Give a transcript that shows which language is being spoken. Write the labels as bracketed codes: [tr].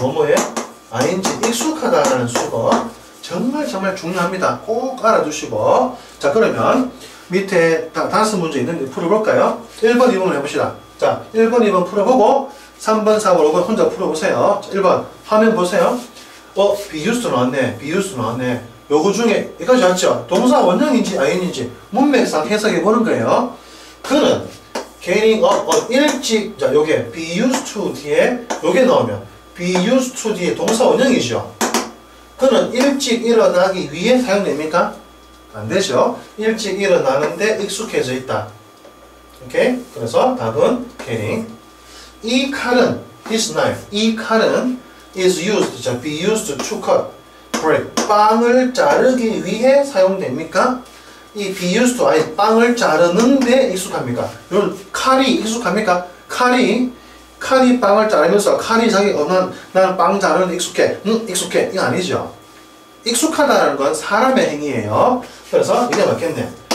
[ko] 뭐뭐에 ing 익숙하다라는 수거 정말 중요합니다. 꼭 알아두시고. 자, 그러면 밑에 다섯 문제 있는데 풀어볼까요? 1번, 2번을 해봅시다. 자, 1번, 2번 풀어보고 3번, 4번, 5번 혼자 풀어보세요. 자, 1번 화면 보세요. be used to 나왔네. be used to 나왔네. 요거 중에 여기까지 왔죠? 동사 원형인지 ing인지 문맥상 해석해 보는 거예요. 그는 [en] getting up [ko] 일찍. 자, 요게 be used to 뒤에 요게 나오면 be used to 뒤에 동사 원형이죠. 그는 일찍 일어나기 위해 사용됩니까? 안 되죠. 일찍 일어나는데 익숙해져 있다. 오케이? 그래서 답은 getting. 이 칼은 [en] This knife, [ko] 이 칼은 [en] is used, 자, be used to cut bread. [ko] 빵을 자르기 위해 사용됩니까? 이 [en] be used to, [ko] 아니 빵을 자르는데 익숙합니까? 이런 칼이 익숙합니까? 칼이 빵을 자르면서 칼이 자기 나는 빵 자르는데 익숙해. 익숙해. 이거 아니죠. 익숙하다는 건 사람의 행위예요. 그래서 이게 맞겠네.